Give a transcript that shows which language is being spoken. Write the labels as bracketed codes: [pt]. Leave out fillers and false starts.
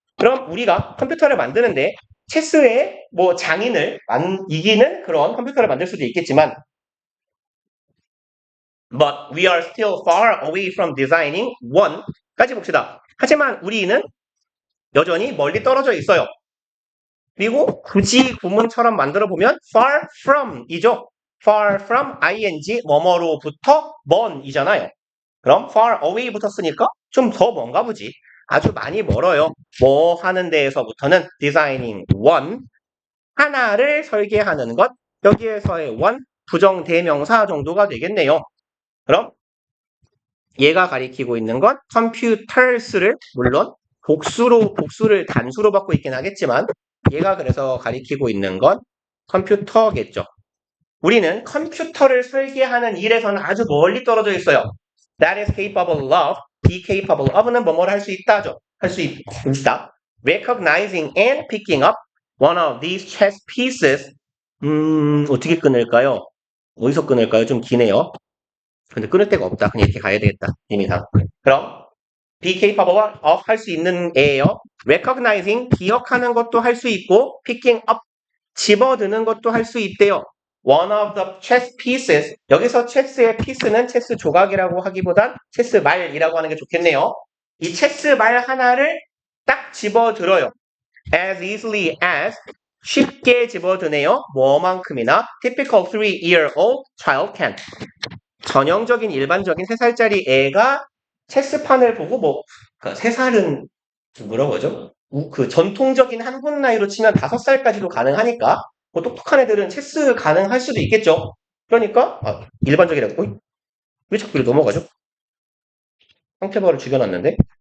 [ko] 그럼 우리가 컴퓨터를 만드는데 체스의 뭐 장인을 이기는 그런 컴퓨터를 만들 수도 있겠지만, [en] but we are still far away from designing one [ko] 까지 봅시다. 하지만 우리는 여전히 멀리 떨어져 있어요. 그리고 굳이 구문처럼 만들어 보면 far from이죠. far from ing 뭐뭐로부터 먼이잖아요. 그럼 far away 붙었으니까 좀 더 먼가 보지. 아주 많이 멀어요. 뭐 하는 데에서부터는 designing one, 하나를 설계하는 것, 여기에서의 one, 부정대명사 정도가 되겠네요. 그럼 얘가 가리키고 있는 건 computers를 물론 복수를 단수로 받고 있긴 하겠지만, 얘가 그래서 가리키고 있는 건 컴퓨터겠죠. 우리는 컴퓨터를 설계하는 일에서는 아주 멀리 떨어져 있어요. [en] That is capable of, be capable of [ko] 는 뭐뭐를 할 수 있다죠. 할 수 있다. [en] Recognizing and picking up one of these chess pieces. [ko] 어떻게 끊을까요? 어디서 끊을까요? 좀 기네요. 근데 끊을 데가 없다. 그냥 이렇게 가야 되겠다. 의미상. 그럼 be capable of 할 수 있는 애예요. recognizing 기억하는 것도 할 수 있고, picking up 집어드는 것도 할 수 있대요. [en] one of the chess pieces. [ko] 여기서 체스의 piece는 체스 조각이라고 하기보단 체스 말이라고 하는 게 좋겠네요. 이 체스 말 하나를 딱 집어들어요. [en] as easily as [ko] 쉽게 집어드네요. 뭐만큼이나 [en] typical 3-year-old child can. [ko] 전형적인 일반적인 3살짜리 애가 체스판을 보고 그 3살은 뭐라고 하죠? 그 전통적인 한국 나이로 치면 5살까지도 가능하니까 뭐 똑똑한 애들은 체스 가능할 수도 있겠죠. 그러니까 일반적이라고 왜 자꾸 이렇게 넘어가죠? 상태바를 죽여놨는데.